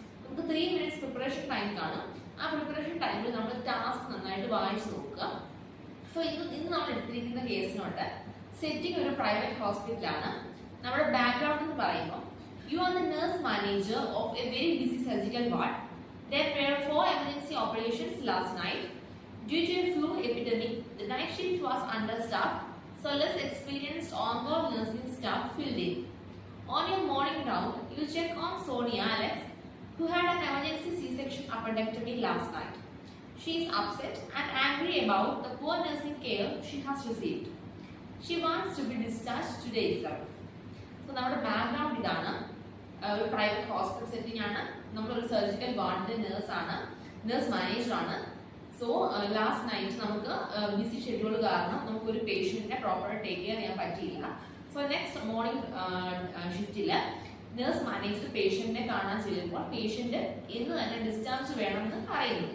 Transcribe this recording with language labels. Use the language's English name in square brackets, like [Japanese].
[Malayalam] നമുക്ക് 3 minutes preparation time കാണും. ആ പ്രിപ്പറേഷൻ ടൈമിൽ നമ്മൾ ടാസ്ക് നന്നായിട്ട് വായിച്ചു നോക്കുക. സോ ഇന്ന് നമ്മൾ എടുത്തിരിക്കുന്ന കേസ് നോട്ട് സെറ്റിംഗ് ഒരു പ്രൈവറ്റ് ഹോസ്പിറ്റലാണ്. നമ്മുടെ ബാക്ക്ഗ്രൗണ്ട് എന്ന് പറയുമ്പോൾ [English] You are the nurse manager of a very busy surgical ward. There were 4 emergency operations last night. Due to a flu epidemic, the night shift was understaffed, so less experienced on-call nursing staff filled in. On your morning round, you check on Sonia Alex, who had an emergency C-section appendectomy last night. She is upset and angry about the poor nursing care she has received. She wants to be discharged today itself. [Malayalam] So, നമ്മുടെ background ഇതാണ്. ഒരു private hospital setting ആണ്. നമ്മളൊരു surgical വാർഡിന്റെ nurse manager ആണ്. So last night നമുക്ക് BC schedule കാരണം നമുക്ക് ഒരു പേഷ്യന്റിനെ പ്രോപ്പർ ടേക്ക് കെയർ ചെയ്യാൻ പറ്റിയില്ല. So next morning ഷിഫ്റ്റില് nurse manager പേഷ്യന്റിനെ കാണാൻ ചെല്ലുമ്പോൾ പേഷ്യന്റ് ഇന്ന് തന്നെ ഡിസ്ചാർജ് വേണമെന്ന് പറയുന്നു.